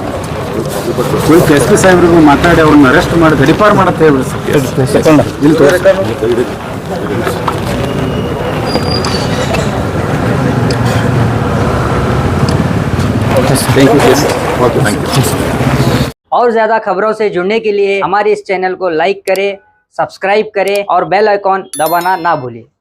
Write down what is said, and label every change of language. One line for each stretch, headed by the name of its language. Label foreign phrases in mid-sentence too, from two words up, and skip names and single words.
Kannada: SP ಸಾಹೇಬ್ರಿಗೂ ಮಾತಾಡಿ ಅವ್ರನ್ನ ಅರೆಸ್ಟ್ ಮಾಡಿ ರಿಫಾರ್ ಮಾಡತ್ತೆ ಹೇಳ್ಬಿಡಿ ಸರ್.
English: thank you okay thank you
Hindi: और ज्यादा खबरों से जुड़ने के लिए हमारे इस चैनल को लाइक करें, सब्सक्राइब करें और बेल आइकॉन दबाना ना भूलें।